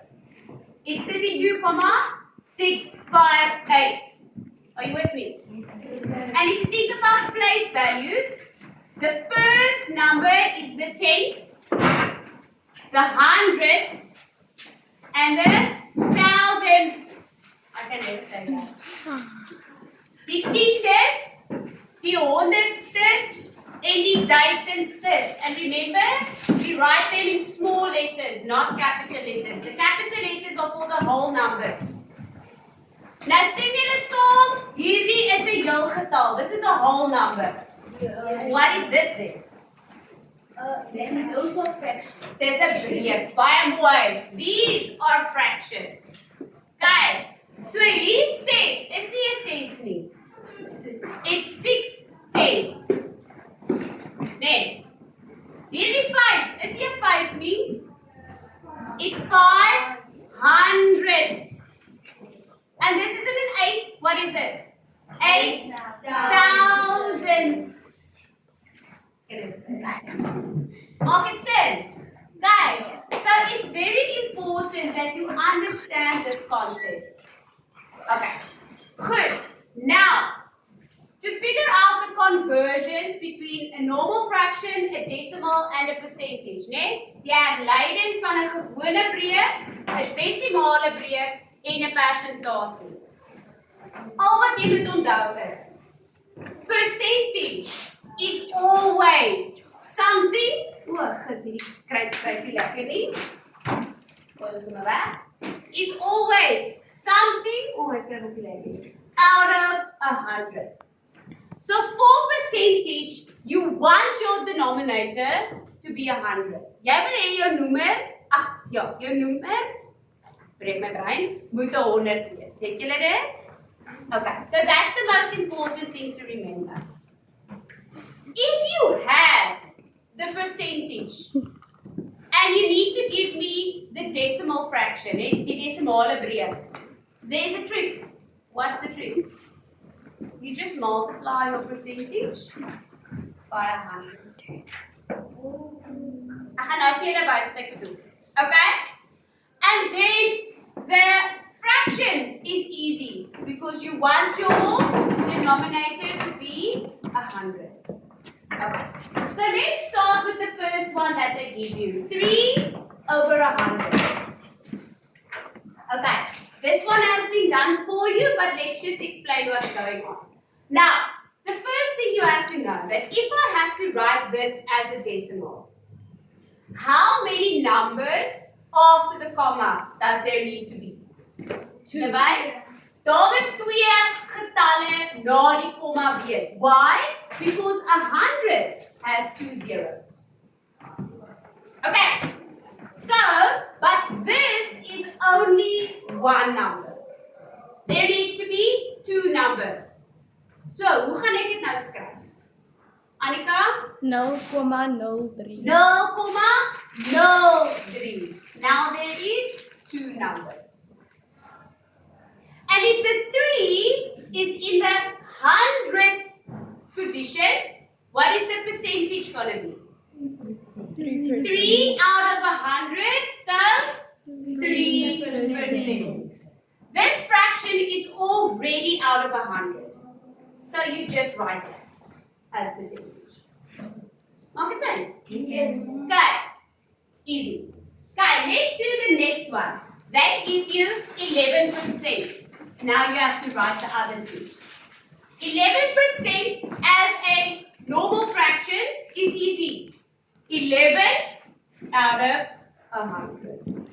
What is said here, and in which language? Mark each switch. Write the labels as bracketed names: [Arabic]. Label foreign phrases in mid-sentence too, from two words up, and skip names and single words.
[English] It's 32,658. Are you with me? And if you think about place values, the first number is the tenths, the hundredths, and the thousandths. I can never say that. [Afrikaans] Die tiendes, die honderdstes, en die duizendstes. [English] And remember, we write them in small letters, not capital letters. The capital letters are for the whole numbers. [Afrikaans] Nou stem julle saam, hierdie is 'n heel getal. [English] This is a whole number. What is this then? Then those are fractions. [Afrikaans] Dis 'n breek. Baie mooi. [English] These are fractions. Okay. [Afrikaans] So hierdie 6 is nie 'n 6 nie. [English] It's 6 tenths. [Afrikaans] Nee. Hierdie 5 is nie 'n 5 nie. [English] It's 5 hundredths. And this isn't an 8. What is it? 8 thousandths. [Afrikaans] Maak dit sin? Okay. [English] So it's very important that you understand this concept. Okay. Good. Now, to figure out the conversions between a normal fraction, a decimal, and a percentage, [Afrikaans] né? Die herleiding van 'n gewone breek, 'n desimale breek en 'n persentasie. Al wat jy moet onthou is, [English] percentage is always something. [Afrikaans] Skryf nie lekker nie. Gooi ons hom weg. [English] Is always something. [Afrikaans] Skryf ook nie lekker. [English] Out of 100. So for percentage, you want your denominator to be 100. [Afrikaans] Jy wil hê jou noemer, jou noemer, breek my brein, moet 100 wees. Het julle dit? [English] Okay, so that's the most important thing to remember. If you have the percentage and you need to give me the decimal fraction, [Afrikaans] die desimale breek, [English] there's a trick. What's the trick? You just multiply your percentage by 100. [Afrikaans] Ek gaan nou vir julle wys wat ek bedoel. [English] Okay? And then the fraction is easy because you want your denominator to be 100. Okay. So let's start with the first one that they give you. 3 over 100. Okay. This one has been done for you, but let's just explain what's going on. Now, the first thing you have to know that if I have to write this as a decimal, how many numbers after the comma does there need to be? 2. [Afrikaans] Daar moet 2 getalle na die komma wees. [English] Why? Because 100 has 2 zeros. Okay. So, but this is only one number. There needs to be 2 numbers. So, [Afrikaans] hoe gaan ek dit nou skryf? Annika? 0,03. 0,03. [English] Now there is 2 numbers. And if the 3 is in the 100th position, what is the percentage going to be? 3 out of 100, so 3%. This fraction is already out of 100. So you just write that as percentage. [Afrikaans] Maak dit sin? [English] Yes. Okay. Easy. Okay, let's do the next one. They give you 11%. Now you have to write the other 2. 11% as a normal fraction is easy. 11 out of 100.